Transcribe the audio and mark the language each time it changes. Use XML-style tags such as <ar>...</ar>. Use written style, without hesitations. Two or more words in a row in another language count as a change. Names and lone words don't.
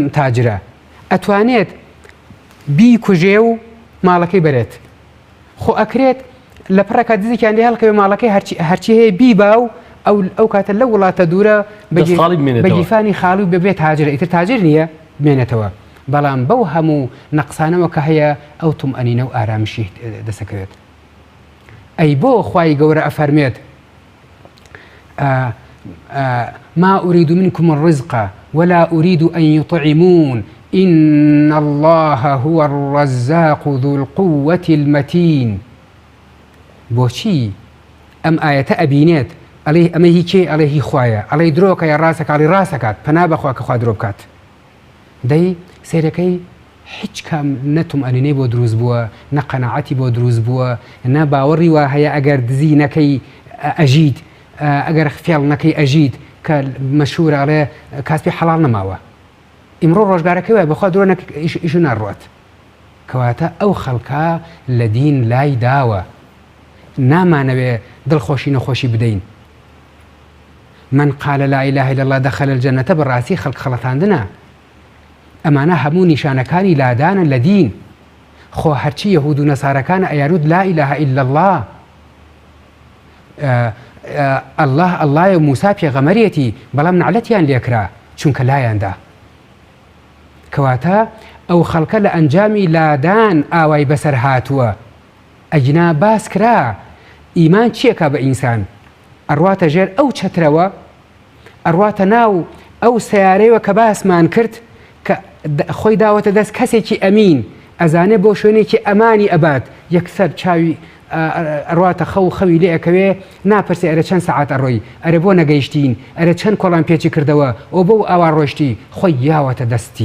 <ckb>تاجرە ئەتوانێت بیکوژێ و ماڵەکەی بەرێت خۆ ئەکرێت لە پڕەکە دزێکیان لێ هەڵکەوێ ماڵەکەی هەرچی هەیە بیبا و ئەو کاتە لە وڵاتە دوورە بە گیرفانی خاڵی و ببێت تاجرە ئیتر تاجر نییە بمێنێتەوە بەڵام بەو هەموو نەقسانەوە کە هەیە ئەو تومئەنینە و ئارامشی دەسەکەوێت ئەی بۆ خوای گەورە ئەفەرمێت</ckb> <ar>ما أريد منكم الرزق ولا أريد أن يطعمون إن الله هو الرزاق ذو القوة المتين</ar> <ckb>بۆچی ئەم ئاەتە ئەبینێت ئەڵێ ئەمە هی کێ ئەڵێ هی خوایە ئەڵێ درۆکە یا ڕاستەکە ئەڵێ ڕاستەکات پەنا بەخوا کە خوا درۆ بکات دەی سێرەکەی هیچ کام نەتومئەنینەی بۆ دروست بووە نە قەناعەتی بۆ دروست بووە نە باوەڕی وا هەیە ئەگەر دزی نەکەی ئەژید ئەگەر فێڵ نەکەی ئەژید کە مەشهورە ئەڵێ کاسپی حەڵاڵ نەماوە ئیمڕۆ ڕۆژگارەکەی وایە بەخوا درۆ ئیش ناڕوات کەواتە ئەو خەڵکە لە دین لای داوە نامانەوێ دڵخۆشی نەخۆشی بدەین</ckb> <ar>من قال لا إله إلا الله دخل الجنة</ar> <ckb>بەڕاستی خەڵک خەڵەتاندنە ئەمانە هەموو نیشانەکانی لادانە لە دین خۆ هەرچی یەهود و نەسارەکانە ئەیارود</ckb> <ar>لا إله إلا الله</ar> <ckb>الله و موسا پێغەمەرێتی بەڵام نعلەتیان لێکرا چونکە لایاندا کەواتە ئەو خەڵکە لە ئەنجامی لادان ئاوای بەسەر هاتووە ئەگینا باس کرا ئیمان چیەکە بە ئینسان ئەڕواتە ژێر ئەو چەترەوە ئەڕواتە ناو ئەو سیارەیەوە کە باسمان کرد کە خۆی داوەتە دەست کەسێکی ئەمین ئەزانێ بۆ شوێنێکی ئەمانی ئەبات یەکسەر چاوی ئەڕواتە خەوی لێ ئەەکەوێ ناپرسێ ئەرە چەند سەعات ئەڕۆی ئەرە بۆ نەگەیشتین ئەرە چەند کۆڵان پێچی کردەوە ئەو بۆ ئاوا ڕۆشتی خۆی یاوەتە دەستی</ckb>